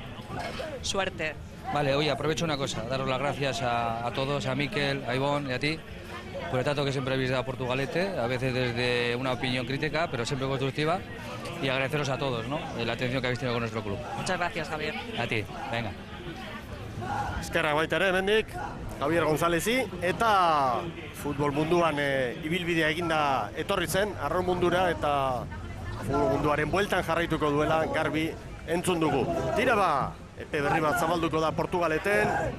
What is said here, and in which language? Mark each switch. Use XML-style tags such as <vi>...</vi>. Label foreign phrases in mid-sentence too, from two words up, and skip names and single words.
<es>Suerte. Vale, oye, aprovecho una cosa, daros las gracias a todos, a Miquel, a Ivonne y a ti, por el trato que siempre habéis dado a Portugalete, a veces desde una opinión crítica, pero siempre constructiva, y agradeceros a todos, ¿no? La atención que habéis tenido con nuestro club. Muchas gracias, Javier. A ti, venga.</es> <eu>Eskerrak baita ere, hemendik, Javier Gonzálezi, eta futbol munduan ibilbidea eginda etorri zen, arraun mundura, eta futbol munduaren bueltan jarraituko duela garbi entzun dugu. Tira ba, epe berri bat zabalduko da Portugaleten.</eu>